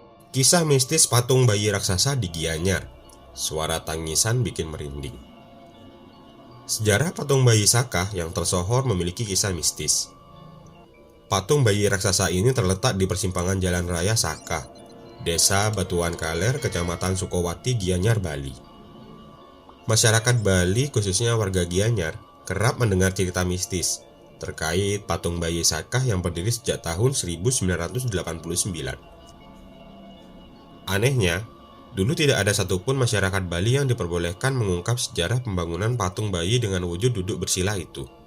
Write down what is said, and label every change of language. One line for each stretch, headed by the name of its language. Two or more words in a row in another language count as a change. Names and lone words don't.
Indonesian: Kisah mistis patung bayi raksasa di Gianyar. Suara tangisan bikin merinding. Sejarah patung bayi Saka yang tersohor memiliki kisah mistis. Patung bayi raksasa ini terletak di persimpangan Jalan Raya Saka, Desa Batuan Kaler, Kecamatan Sukowati, Gianyar, Bali. Masyarakat Bali, khususnya warga Gianyar, kerap mendengar cerita mistis terkait patung bayi Saka yang berdiri sejak tahun 1989. Anehnya, dulu tidak ada satupun masyarakat Bali yang diperbolehkan mengungkap sejarah pembangunan patung bayi dengan wujud duduk bersila itu.